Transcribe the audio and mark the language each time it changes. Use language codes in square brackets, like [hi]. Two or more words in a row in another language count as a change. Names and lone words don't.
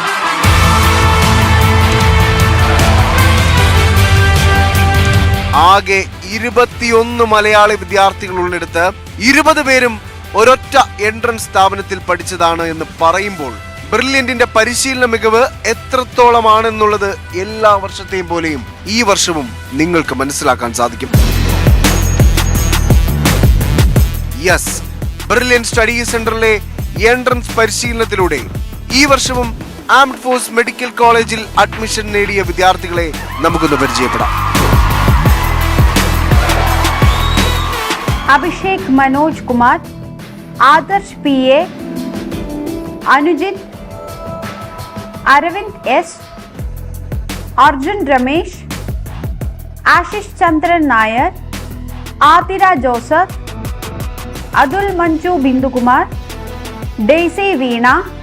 [ml] ആകെ 21 മലയാളി വിദ്യാർത്ഥികൾ ഉള്ളിടത്ത് 20 പേരും ഒരൊറ്റ എൻട്രൻസ് സ്ഥാപനത്തിൽ പഠിച്ചതാണ് എന്ന് പറയുമ്പോൾ ബ്രില്യന്റിന്റെ പരിശീലന മികവ് എത്രത്തോളമാണെന്നുള്ളത് എല്ലാ വർഷത്തെയും പോലെയും ഈ വർഷവും നിങ്ങൾക്ക് മനസ്സിലാക്കാൻ സാധിക്കും. യെസ്, ബ്രില്യന്റ് സ്റ്റഡി സെന്ററിലെ എൻട്രൻസ് പരിശീലനത്തിലൂടെ ഈ വർഷവും ആംഡ് ഫോഴ്സ് മെഡിക്കൽ കോളേജിൽ അഡ്മിഷൻ നേടിയ വിദ്യാർത്ഥികളെ നമുക്കൊന്ന് പരിചയപ്പെടാം. अभिषेक मनोज कुमार, आदर्श PA, अनुजित, अरविंद S, अर्जुन रमेश, आशीष चंद्रन नायर, आतिरा जोसफ, अदुल मंचू बिंदु कुमार, डेसी वीणा,